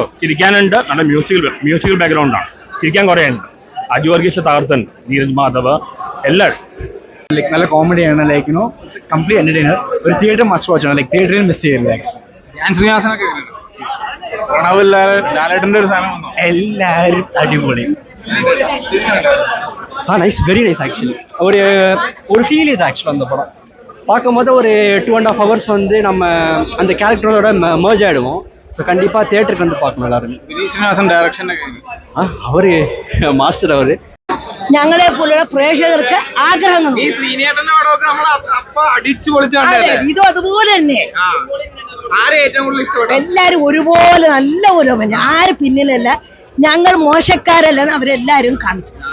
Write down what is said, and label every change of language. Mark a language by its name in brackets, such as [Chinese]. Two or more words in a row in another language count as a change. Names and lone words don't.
[Malayalam] ചിരിക്കാനുണ്ട്. നല്ല [English] musical background. [Malayalam] ചിരിക്കാൻ കുറേ ഉണ്ട്. അജു വർഗീസ് തകർത്തുണ്ട്, നീരജ് മാധവ് എല്ലാവരും. നല്ല കോമഡിയാണ്. [English] complete entertainer. [Malayalam] ഒരു [English] theatre must watch [Malayalam] ആണ്. തിയേറ്ററിൽ മിസ് ചെയ്യില്ല. ധ്യാൻ ശ്രീനിവാസനൊക്കെ പ്രണവ് ലാലേട്ടന്റെ ഒരു സാധനം വന്നു. എല്ലാവരും അടിപൊളി. [English] nice, very nice actually. [Tamil] ஒரு ஃபீல் இது ஆக்சுவலாக அந்த படம் பார்க்கும்போது ஒரு 2.5 hours வந்து நம்ம அந்த கேரக்டரோட மர்ஜ் ஆகிடுவோம். ஸோ கண்டிப்பாக தியேட்டருக்கு வந்து பார்க்கணும் எல்லாருமே. [Malayalam] വിനീത് ശ്രീനിവാസൻ ഡയറക്ഷൻ അവര് മാസ്റ്റർ. അവര് ഞങ്ങളെ പോലുള്ള പ്രേക്ഷകർക്ക് ആഗ്രഹങ്ങൾ. ഈ ശ്രീനേട്ടന്റെ പടമൊക്കെ നമ്മൾ അപ്പൊ അടിച്ചു പൊളിച്ചാണ്. ഇതും അതുപോലെ തന്നെ. ആരെ ഏറ്റവും കൂടുതൽ ഇഷ്ടപ്പെട്ടു? എല്ലാരും ഒരുപോലെ നല്ല ഒരു ആര് പിന്നിലല്ല, ഞങ്ങൾ മോശക്കാരല്ല, അവരെല്ലാരും കാണിച്ചു.